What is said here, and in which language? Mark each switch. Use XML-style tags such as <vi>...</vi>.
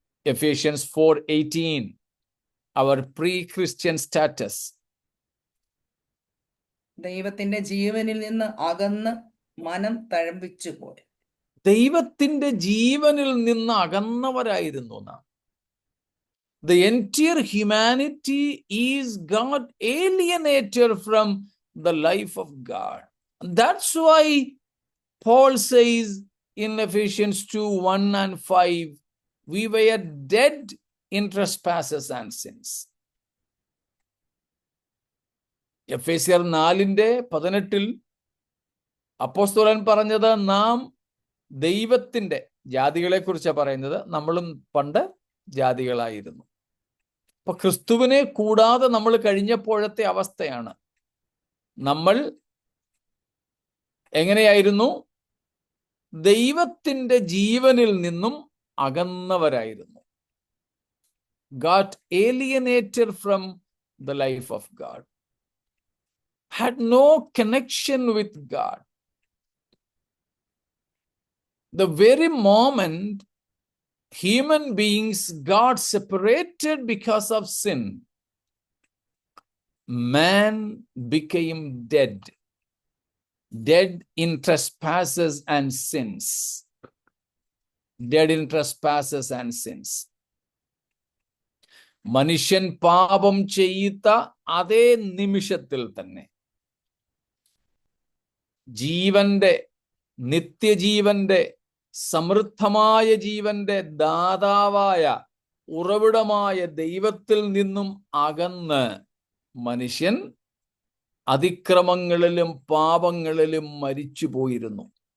<en>Ephesians 4:18, our pre-Christian status.</en> <ml>ദൈവത്തിന്റെ ജീവനിൽ നിന്ന് അകന്ന് മനം തഴമ്പിച്ചു പോയി. ദൈവത്തിന്റെ ജീവനിൽ നിന്ന് അകന്നവരായിരുന്നു നാം.</ml> <en>The entire humanity is God alienated from the life of God. That's why Paul says in Ephesians 2:1 and 5, we were dead in trespasses and sins.</en> <ml>എഫേസ്യർ 4:18 അപ്പോസ്തലൻ പറഞ്ഞത് നാം ദൈവത്തിന്റെ, ജാതികളെ കുറിച്ചാണ് പറയുന്നത്, നമ്മളും പണ്ട് ജാതികളായിരുന്നു. അപ്പൊ ക്രിസ്തുവിനെ കൂടാതെ നമ്മൾ കഴിഞ്ഞപ്പോഴത്തെ അവസ്ഥയാണ്. നമ്മൾ എങ്ങനെയായിരുന്നു? ദൈവത്തിന്റെ ജീവനിൽ നിന്നും അകന്നവരായിരുന്നു.</ml> <en>Got alienated from the life of God. Had no connection with God. The very moment human beings got separated because of sin, man became dead. Dead in trespasses and sins. Dead in trespasses and sins.</en> <ml>മനുഷ്യൻ പാപം ചെയ്ത അതേ നിമിഷത്തിൽ തന്നെ ജീവന്റെ, നിത്യജീവന്റെ, സമൃദ്ധമായ ജീവന്റെ ദാതാവായ ഉറവിടമായ ദൈവത്തിൽ നിന്നും അകന്ന് മനുഷ്യൻ അതിക്രമങ്ങളിലും പാപങ്ങളിലും മരിച്ചു പോയിരുന്നു.</ml>